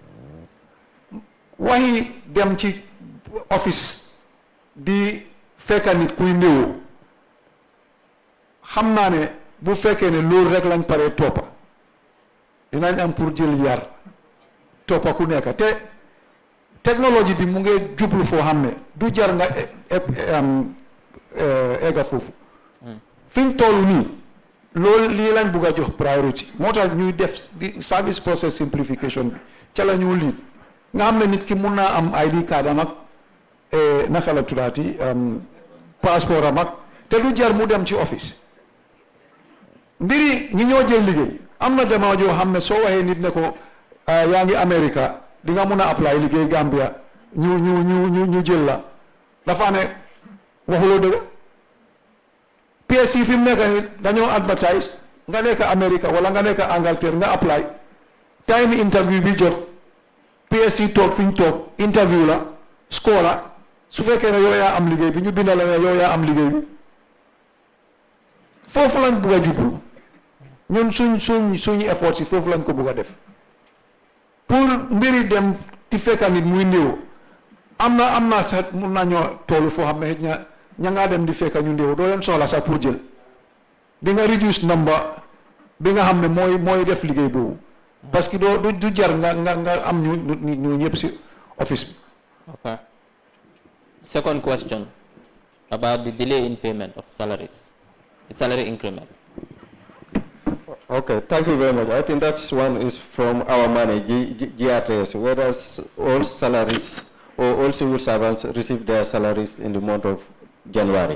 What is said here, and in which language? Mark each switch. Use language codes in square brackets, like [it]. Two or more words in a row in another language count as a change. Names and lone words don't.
[wo] waxi dem ci office di fekka nit kuy ndéwoo xam naa ne bu fekkee ne loolu rek lañ paree toppa dinañ am pour jël yar toppa ku nekk te technologie bi mu ngi jublu foo xam ne du jar nga egga foofu fiñ toll nii loolu lii lañ bugg a jox priority moo tax ñuy def [en] service process simplification [wo] bi ca la ñu liit nga xam ne nit ki mun naa am ID card am ak naka la tuddaati passeport am ak te du jar mu dem ci office mbiri ñi ñoo jël liggéey am na jamono joo xam ne soo waxee nit ne ko yaa ngi America di nga mun a apply liggéey Gambia ñu jël la dafa ne waxuloo dëgg PSC fi mu nekk ni dañoo advertise nga nekk America wala nga nekk Angleterre nga apply time interview bi jot PSC toog fi ñu toog interview la score la su fekkee ne yow yaa am liggéey bi ñu bindal la ne yow yaa am liggéey bi foofu lañ bugg a jublu ñun suñu effort si foofu lañ ko bugg a def pour mbiri dem di fekka nit muy néew am na sax mun nañoo toolu foo xam ne ña ngaa dem di fekka ñu néew doo leen soxla sax pour jël di nga [en] reduce number [wo] bi nga xam ne mooy def liggéey boobu [fr] parce que [wo] du jar nga am ñu ñëpp si office bi. [en] Okay. Second question about the delay in payment of salaries, the salary increment. Okay, thank you very much. I think that's one is from our money, GRTS, whether all salaries or all civil servants receive their salaries in the month of January.